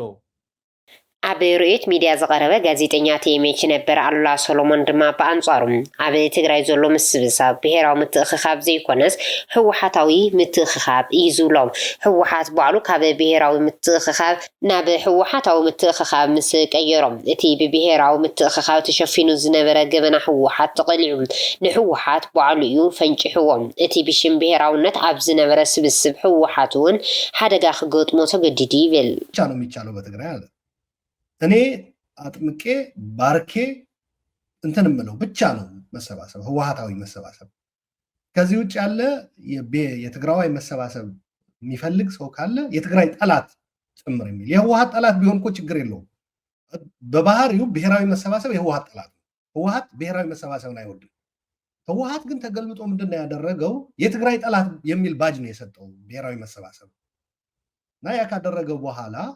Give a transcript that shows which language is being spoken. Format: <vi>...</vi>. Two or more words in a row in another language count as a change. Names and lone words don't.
<ti>ኣብ ርኡት ሚድያ ዝቐረበ ጋዜጠኛ ቲኤምኤች ነበር ኣሉላ ሰሎሞን ድማ ብኣንጻሩ ኣብ ትግራይ ዘሎ ምስብሳብ ብሄራዊ ምትእኽኻብ ዘይኮነስ ህወሓታዊ ምትእኽኻብ እዩ ዝብሎም ህወሓት ባዕሉ ካብ ብሄራዊ ምትእኽኻብ ናብ ህወሓታዊ ምትእኽኻብ ምስ ቀየሮም እቲ ብብሄራዊ ምትእኽኻብ ተሸፊኑ ዝነበረ ገበና ህወሓት ተቐሊዑ ንህወሓት ባዕሉ እዩ ፈንጭሕዎም እቲ ብሽም ብሄራውነት ኣብ ዝነበረ ስብስብ ህወሓት እውን ሓደጋ ክገጥሞ ተገዲዱ ይብል</ti> <am>ነው የሚቻለው በትግራይ አለ እኔ አጥምቄ ባርኬ እንትን ምለው ብቻ ነው መሰባሰብ ህወሓታዊ መሰባሰብ ከዚህ ውጭ ያለ የትግራዋይ መሰባሰብ የሚፈልግ ሰው ካለ የትግራይ ጠላት ጭምር የሚል የህወሓት ጠላት ቢሆን እኮ ችግር የለውም በባህሪው ብሔራዊ መሰባሰብ የህወሓት ጠላት ህወሓት ብሔራዊ መሰባሰብን አይወድም ህወሓት ግን ተገልብጦ ምንድነው ያደረገው የትግራይ ጠላት የሚል ባጅ ነው የሰጠው ብሔራዊ መሰባሰብ እና ያ ካደረገው በኋላ</am>